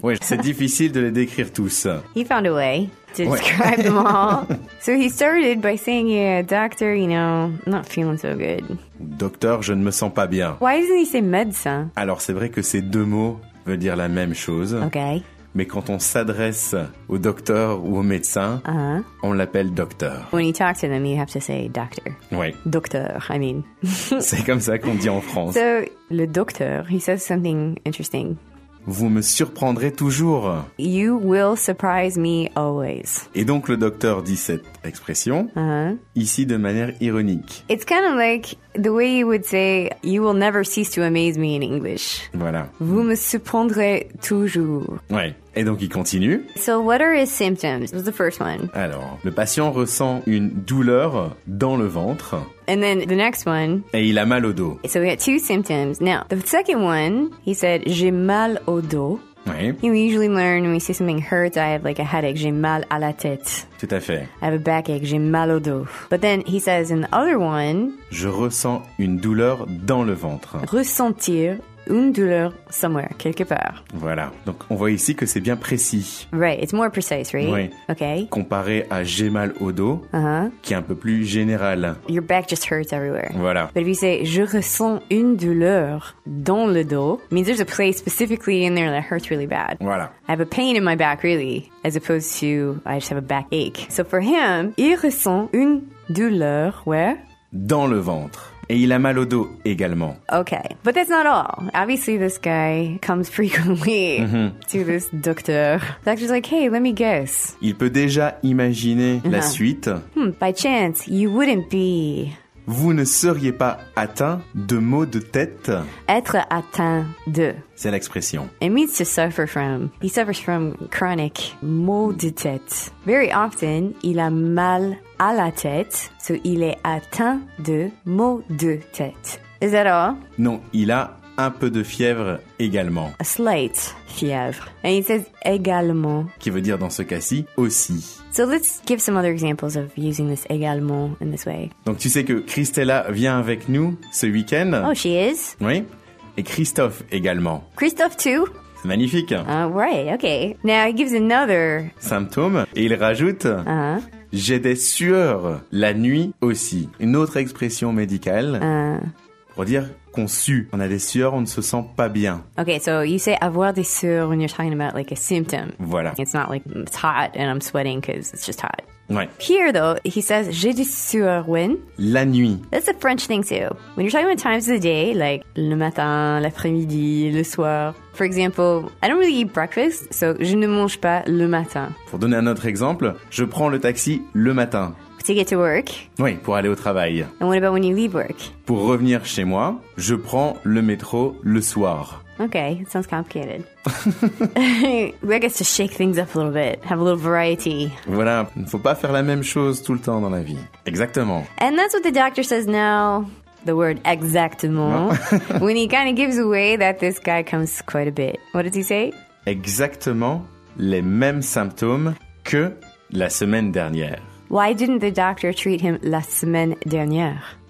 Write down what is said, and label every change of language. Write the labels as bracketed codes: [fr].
[fr] Oui, c'est difficile de les décrire tous. [en] He found a way to describe them all. So he started by saying, yeah, doctor, you know, not feeling so good. [fr] Docteur, je ne me sens pas bien. [en] Why doesn't he say médecin? [fr] Alors, c'est vrai que ces deux mots veulent dire la même chose. [en] Okay. [fr] Mais quand on s'adresse au docteur ou au médecin, on l'appelle docteur. [en] When you talk to them, you have to say doctor. [fr] Oui. [en] Docteur, I mean. [fr] C'est comme ça qu'on dit en France. [en] So, le docteur, he says something interesting. [fr] Vous me surprendrez toujours. [en] You will surprise me always. [fr] Et donc le docteur dit cette expression ici de manière ironique. [en] It's kind of like the way you would say you will never cease to amaze me in English. [fr] Voilà. Vous me surprendrez toujours. Ouais. Et donc il continue. [en] So what are his symptoms? It was the first one. [fr] Alors, le patient ressent une douleur dans le ventre. [en] And then the next one. [fr] Et il a mal au dos. [en] So we got two symptoms. Now, the second one, he said [fr] j'ai mal au dos. Oui. [en] You know, we usually learn when we say something hurts, I have like a headache, [fr] j'ai mal à la tête. Tout à fait. [en] I have a backache, [fr] j'ai mal au dos. [en] But then he says in the other one, [fr] je ressens une douleur dans le ventre. Ressentir une douleur [en] somewhere, [fr] quelque part. Voilà. Donc on voit ici que c'est bien précis. [en] Right, it's more precise, right? [fr] Oui. [en] Okay. [fr] Comparé à j'ai mal au dos, qui est un peu plus général. [en] Your back just hurts everywhere. [fr] Voilà. [en] But if you say [fr] je ressens une douleur dans le dos, [en] means there's a place specifically in there that hurts really bad. [fr] Voilà. [en] I have a pain in my back really, as opposed to I just have a backache. So for him, [fr] il ressent une douleur [en] where? [fr] Dans le ventre. Et il a mal au dos également. [en] Okay, but that's not all. Obviously, this guy comes frequently to this doctor. The doctor's like, hey, let me guess. [fr] Il peut déjà imaginer la suite. [en] By chance, you wouldn't be. [fr] Vous ne seriez pas atteint de maux de tête. Être atteint de. C'est l'expression. [en] It means to suffer from. He suffers from chronic [fr] maux de tête. [en] Very often, [fr] il a mal à la tête, [en] so [fr] il est atteint de maux de tête. [en] Is that all? [fr] Non, il a un peu de fièvre également. [en] A slight fièvre. And he says également. [fr] Qui veut dire dans ce cas-ci, aussi. [en] So let's give some other examples of using this également in this way. [fr] Donc tu sais que Christella vient avec nous ce week-end. [en] Oh, she is? [fr] Oui. Et Christophe également. [en] Christophe too? [fr] C'est magnifique. [en] Right, okay. Now he gives another [fr] symptôme et il rajoute j'ai des sueurs la nuit aussi. Une autre expression médicale pour dire qu'on sue. On a des sueurs, on ne se sent pas bien. [en] Okay, so you say [fr] avoir des sueurs [en] when you're talking about like a symptom. [fr] Voilà. [en] It's not like it's hot and I'm sweating because it's just hot. [fr] Ouais. [en] Here though, he says [fr] j'ai des sueurs [en] when? [fr] La nuit. [en] That's a French thing too. When you're talking about times of the day, like [fr] le matin, l'après-midi, le soir. [en] For example, I don't really eat breakfast, so [fr] je ne mange pas le matin. Pour donner un autre exemple, je prends le taxi le matin. [en] To get to work. [fr] Oui, pour aller au travail. [en] And what about when you leave work? [fr] Pour revenir chez moi, je prends le métro le soir. [en] Okay, it sounds complicated. I guess to shake things up a little bit, have a little variety. [fr] Voilà, il ne faut pas faire la même chose tout le temps dans la vie. Exactement. [en] And that's what the doctor says now. The word exactement. When he kind of gives away that this guy comes quite a bit. What does he say? [fr] exactement les mêmes symptômes que la semaine dernière. [en] Why didn't the doctor treat him [fr] la semaine dernière?